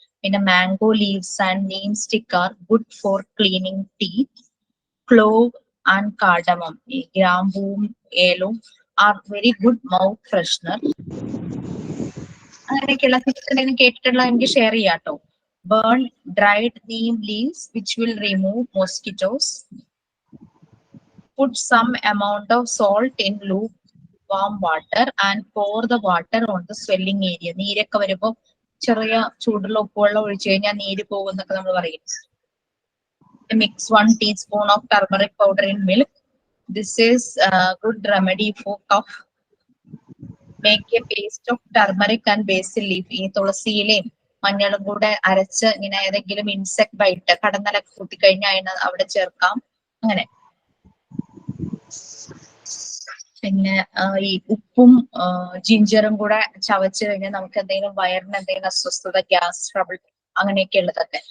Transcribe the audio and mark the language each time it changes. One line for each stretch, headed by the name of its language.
English: പിന്നെ mango leaves and neem stick are good for cleaning teeth. Clove and cardamom,
Malayalam: ഈ ഗ്രാമ്പൂവും ഏലവും
English: Are very good mouth freshener.
Malayalam: അങ്ങനെയൊക്കെയുള്ള tips കേട്ടിട്ടുള്ള എനിക്ക് share ചെയ്യാട്ടോ.
English: Burn dried neem leaves which will remove mosquitoes. Put some amount of salt in lukewarm water and pour the water on the swelling area.
Malayalam: നീരൊക്കെ വരുമ്പോ ചെറിയ ചൂടുള്ള ഉപ്പുവെള്ളം ഒഴിച്ചു കഴിഞ്ഞാൽ നീര് പോകുന്നൊക്കെ നമ്മൾ പറയും.
English: Mix 1 teaspoon of turmeric powder in milk. This is a good remedy for cough. Make a paste of turmeric and basil leaf.
Malayalam: ഈ തുളസിയിലയും മഞ്ഞളും കൂടെ അരച്ച് ഇങ്ങനെ ഏതെങ്കിലും ഇൻസെക്ട് ബൈറ്റ് കടന്നലൊക്കെ കൂട്ടിക്കഴിഞ്ഞാൽ അവിടെ ചേർക്കാം. അങ്ങനെ പിന്നെ ഈ ഉപ്പും ജിഞ്ചറും കൂടെ ചവച്ച് കഴിഞ്ഞാൽ നമുക്ക് എന്തെങ്കിലും വയറിന് എന്തെങ്കിലും അസ്വസ്ഥത, ഗ്യാസ് ട്രബിൾ അങ്ങനെയൊക്കെ ഉള്ളതൊക്കെ.